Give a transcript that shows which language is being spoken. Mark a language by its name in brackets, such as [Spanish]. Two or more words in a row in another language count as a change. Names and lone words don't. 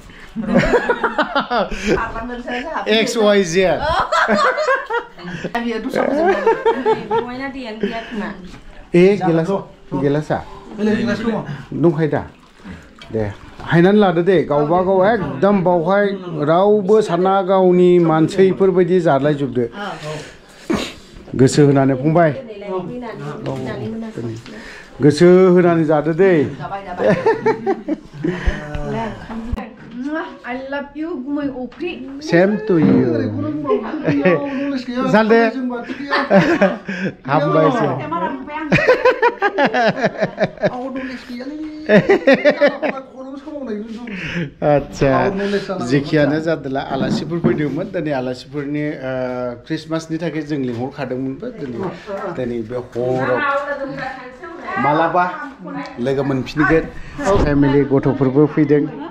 [Bodo] एक्स वाइ जेड ए गिलासा दंखायो दा दे हायनानै लादो दे गावबा गाव एकदम बावहाय रावबो साना गावनि मानसिफोरबायदि जालायजोबदो गोसो होनानै फंबाय गोसो होनानै जादो दे [English] I love you [Bodo] गुमै अफ्रि [English] Same to you [Bodo] सालथे हामबायसै आच्छा जेखियानो जादोला आलासिफोर फैदोंमोन दिनै आलासिफोरनि क्रिसमासनि थाखाय जों लिंहरखादोंमोनबो दिनै बे हराव मालाबा लोगो मोनफिनगोन फेमिलि गथ'फोरबो फैदों